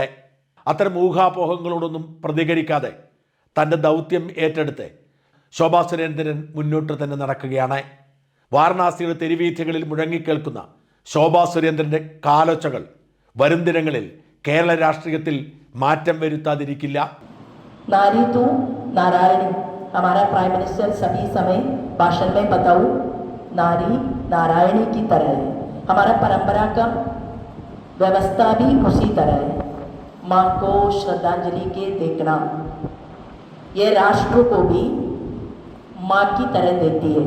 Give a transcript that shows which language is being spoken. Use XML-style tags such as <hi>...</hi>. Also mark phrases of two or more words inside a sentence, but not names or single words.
<ml>അത്തരം ഊഹാപോഹങ്ങളോടൊന്നും പ്രതികരിക്കാതെ തൻ്റെ ദൗത്യം ഏറ്റെടുത്ത് ശോഭാ സുരേന്ദ്രൻ മുന്നോട്ട് തന്നെ നടക്കുകയാണ്. വാരണാസിയുടെ തെരുവീഥികളിൽ മുഴങ്ങിക്കേൾക്കുന്ന ശോഭാ സുരേന്ദ്രൻ്റെ കാലൊച്ചകൾ വരും ദിനങ്ങളിൽ കേരള രാഷ്ട്രീയത്തിൽ മാറ്റം വരുത്താതിരിക്കില്ല.</ml> <hi>नारी तू नारायणी, हमारा</hi> <en>prime minister</en> <hi>सभी समय भाषण में बताऊं, नारी नारायणी की तरह है. हमारा परंपरा का व्यवस्था भी उसी तरह है. माँ को श्रद्धांजलि के देखना, ये राष्ट्र को भी माँ की तरह देती है.</hi>